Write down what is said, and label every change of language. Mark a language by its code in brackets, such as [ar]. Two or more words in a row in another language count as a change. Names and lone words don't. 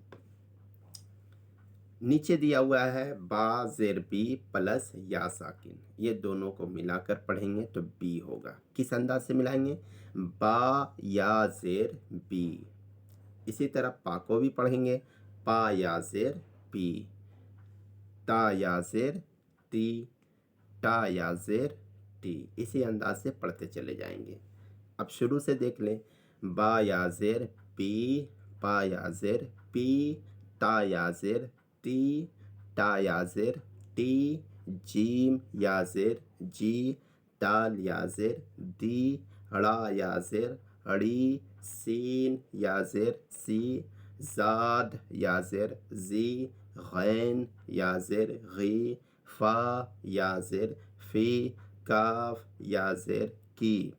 [ur] نیچے دیا ہوا ہے با زیر بی پلس یا ساکن، یہ دونوں کو ملا کر پڑھیں گے تو بی ہوگا۔ کس انداز سے ملائیں گے؟ با یا زیر بی۔ اسی طرح پا کو بھی پڑھیں گے، پا یا زیر پی، تا یا زیر تی، ٹا یا زیر ٹی۔ اسی انداز سے پڑھتے چلے جائیں گے۔ اب شروع سے دیکھ لیں۔ با یا زیر پی، پا یا زیر پی، تا یا زیر تی، ٹا یا زیر ٹی، جیم یا زیر جی، دال یا زیر دی، ڑا یا زیر ڑی، سین یا زیر سی، زاد یا زیر زی، غین یا زیر غی، فا یا زیر فی، کاف یا زیر کی،